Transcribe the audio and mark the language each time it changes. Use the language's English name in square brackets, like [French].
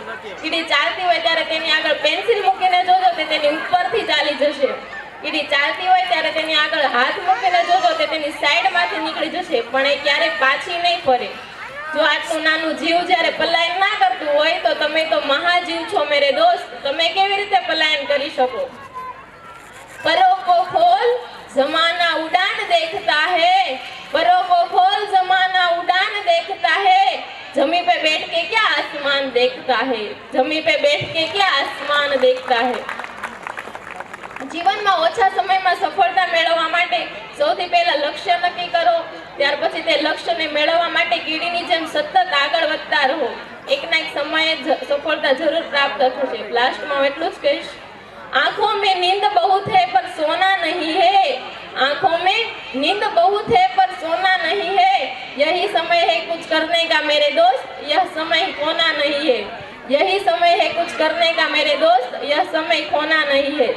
[Gujarati] કીડી ચાલતી હોય ત્યારે તેની આગળ પેન્સિલ મૂકીને જોજો તે તેની ઉપરથી ચાલી જશે. કીડી ચાલતી હોય ત્યારે તેની આગળ હાથ મૂકીને જોજો તે તેની સાઈડમાંથી નીકળી જશે, પણ એ ક્યારેય પાછી નહીં ફરે. જો આટલું નાનું જીવ જ્યારે પલાયન ના કરતું હોય તો તમે તો મહાજીવ છો [Hindi] મેરે દોસ્ત. [Gujarati] તમે કેવી રીતે પલાયન કરી શકો? [Hindi] परों को खोल जमाना उड़ान देखता है, परों को खोल जमाना उड़ान देखता है, जमी पे बैठ के क्या आसमान देखता है, जमी पे बैठ के क्या आसमान देखता है. [Gujarati] જીવનમાં ઓછા સમયમાં સફળતા મેળવવા માટે સૌથી પહેલા લક્ષ્ય નક્કી કરો. ત્યાર પછી તે લક્ષ્યને મેળવવા માટે કીડીની જેમ સતત આગળ વધતા રહો. એકના એક સમયે સફળતા જરૂર પ્રાપ્ત થશે. લાસ્ટમાં હું એટલું જ કહીશ, [Hindi] आंखों में नींद बहुत है पर सोना नहीं है, आंखों में नींद बहुत है पर सोना नहीं है, यही समय है कुछ करने का मेरे दोस्त, यह समय खोना नहीं है, यही समय है कुछ करने का मेरे दोस्त, यह समय खोना नहीं है.